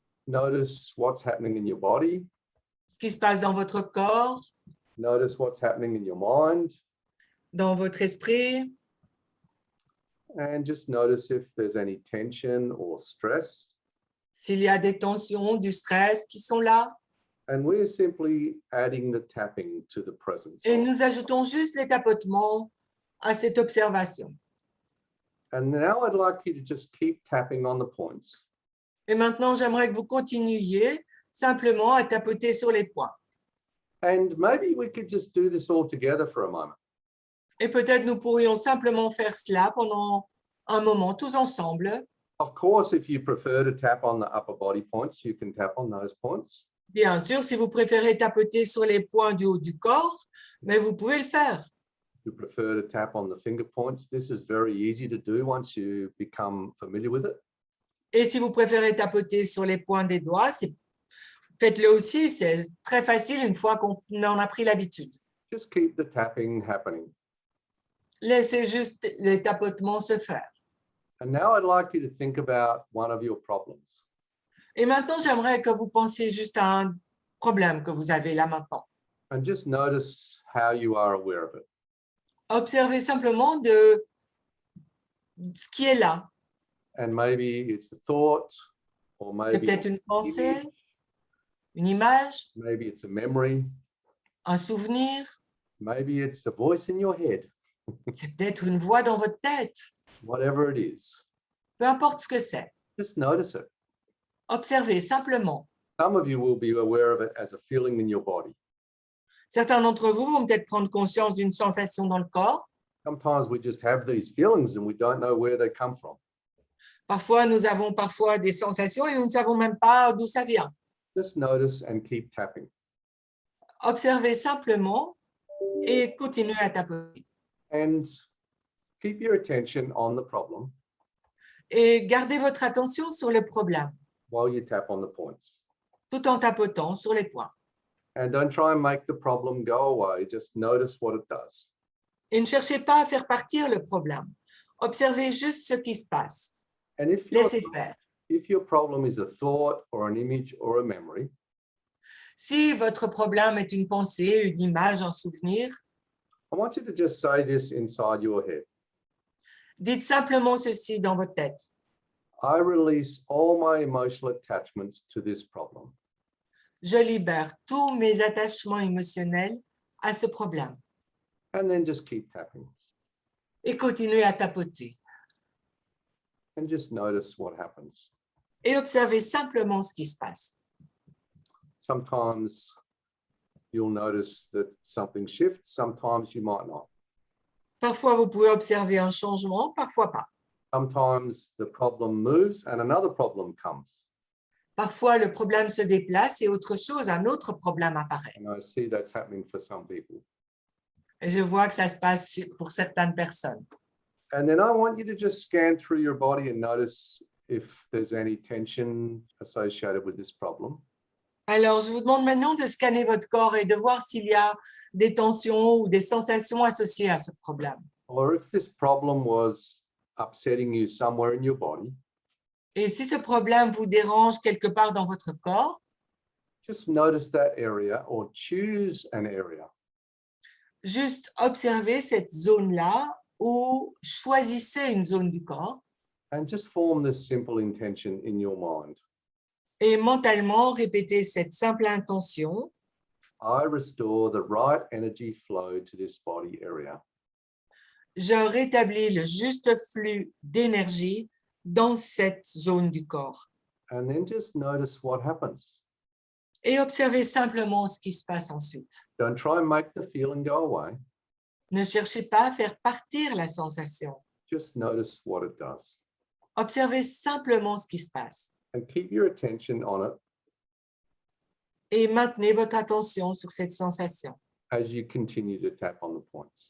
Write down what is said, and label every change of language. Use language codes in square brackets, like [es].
[en] Notice what's happening in your body. [fr] ce qui se passe dans votre corps, [en] Notice what's happening in your mind. [fr] dans votre esprit, [en] And just notice if there's any tension or stress. [fr] s'il y a des tensions, du stress qui sont là. [en] And we're simply adding the tapping to the presence. [fr] Et nous ajoutons juste les tapotements à cette observation. [en] And now I'd like you to just keep tapping on the points. [fr] Et maintenant, j'aimerais que vous continuiez simplement à tapoter sur les points. [en] And maybe we could just do this all together for a moment. [fr] Et peut-être nous pourrions simplement faire cela pendant un moment, tous ensemble. [en] Of course, if you prefer to tap on the upper body points, you can tap on those points. [fr] Bien sûr, si vous préférez tapoter sur les points du haut du corps, mais vous pouvez le faire. [en] If you prefer to tap on the finger points, this is very easy to do once you become familiar with it. [fr] Et si vous préférez tapoter sur les points des doigts, faites-le aussi, c'est très facile une fois qu'on en a pris l'habitude. [en] Just keep the tapping happening. [fr] Laissez juste les tapotements se faire. [en] And now I'd like you to think about one of your problems. [fr] Et maintenant, j'aimerais que vous pensiez juste à un problème que vous avez là maintenant. [en] And just notice how you are aware of it. [fr] Observez simplement de ce qui est là. [en] And maybe it's a thought, or [fr] C'est [en] maybe, [fr] peut-être une pensée, une image, [en] maybe it's a memory, [fr] un souvenir, [en] maybe it's a voice in your head, [fr] c'est peut-être une voix dans votre tête. [en] whatever it is. [fr] Peu importe ce que c'est. [en] Just notice it. [fr] Observez simplement. [en] Some of you will be aware of it as a feeling in your body. [fr] Certains d'entre vous vont peut-être prendre conscience d'une sensation dans le corps. [en] Sometimes we just have these feelings and we don't know where they come from. [fr] Parfois, nous avons des sensations et nous ne savons même pas d'où ça vient. [en] Just notice and keep tapping. [fr] Observez simplement et continuez à tapoter. [en] And keep your attention on the problem [fr] Et gardez votre attention sur le problème, [en] while you tap on the points. [fr] tout en tapotant sur les points. [en] And don't try and make the problem go away. Just notice what it does. [fr] Et ne cherchez pas à faire partir le problème. Observez juste ce qui se passe. [en] And [fr] Laissez faire. [en] if your problem is a thought or an image or a memory, [fr] Si votre problème est une pensée, une image, un souvenir, [en] I want you to just say this inside your head. [fr] dites simplement ceci dans votre tête. [en] I release all my emotional attachments to this problem. [fr] Je libère tous mes attachements émotionnels à ce problème. [en] And then just keep tapping. [fr] et continuez à tapoter. [en] and just notice what happens. [fr] Et observez simplement ce qui se passe. [en] Sometimes you'll notice that something shifts, sometimes you might not. [fr] Parfois, vous pouvez observer un changement, parfois pas. [en] Sometimes the problem moves and another problem comes. [fr] Parfois, le problème se déplace et autre chose, un autre problème apparaît. [en] And I see that's happening for some people. [fr] Et je vois que ça se passe pour certaines personnes. [en] And then I want you to just scan through your body and notice if there's any tension associated with this problem. [fr] Alors, je vous demande maintenant de scanner votre corps et de voir s'il y a des tensions ou des sensations associées à ce problème. [en] Or if this problem was upsetting you somewhere in your body, [fr] Et si ce problème vous dérange quelque part dans votre corps, [en] just notice that area or choose an area. [fr] juste observez cette zone-là ou choisissez une zone du corps [en] And just form this simple intention in your mind. [fr] et mentalement répétez cette simple intention. [en] I restore the right energy flow to this body area. [fr] Je rétablis le juste flux d'énergie dans cette zone du corps. [en] And then just notice what happens. [fr] Et observez simplement ce qui se passe ensuite. [en] Don't try and make the feeling go away. [fr] Ne cherchez pas à faire partir la sensation. [en] Just notice what it does. [fr] Observez simplement ce qui se passe. [en] And keep your attention on it [fr] Et maintenez votre attention sur cette sensation [en] as you continue to tap on the points.